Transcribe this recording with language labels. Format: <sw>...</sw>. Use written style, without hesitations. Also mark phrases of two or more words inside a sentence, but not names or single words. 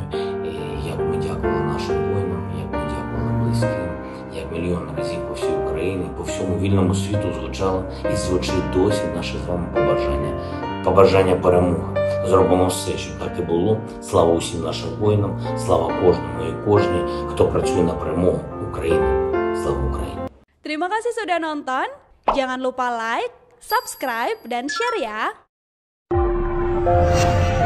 <uk>І як ми дякували нашим воїнам, як ми дякували близьким, як мільйон разів по всій Україні, по всьому вільному світу звучало і звучить досі наше з вами побажання перемоги. Зробимо все, щоб так і було. Слава усім нашим воїнам, слава кожному і кожній, хто працює на перемогу України. Слава Україні!</uk> <id>Terima kasih sudah nonton. Jangan lupa</id> <en>like, subscribe,</en> <id>dan share ya.</id>